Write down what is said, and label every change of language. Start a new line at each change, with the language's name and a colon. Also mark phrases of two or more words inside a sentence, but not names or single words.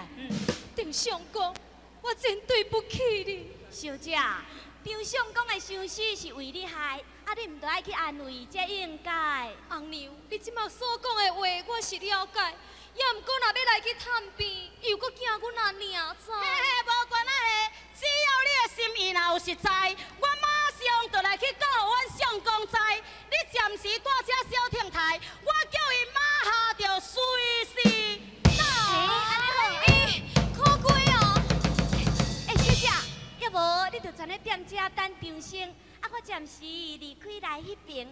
Min Nan Chinese: 张相公，我真对不起你。小姐，张相公的伤死是为你害，啊，你毋得爱去安慰，才应该。红娘，你即马所讲的话，我是了解。也毋过，若要来去探病，又搁惊阮阿娘知。无关啊嘿，只要你的心意若有实在，我马上就来去告互阮相公知。你暂时带车小停台，我叫伊马下就随时到。苦瓜哦！小姐，要无你就在咧店遮等张生，啊，我暂时离开来迄边。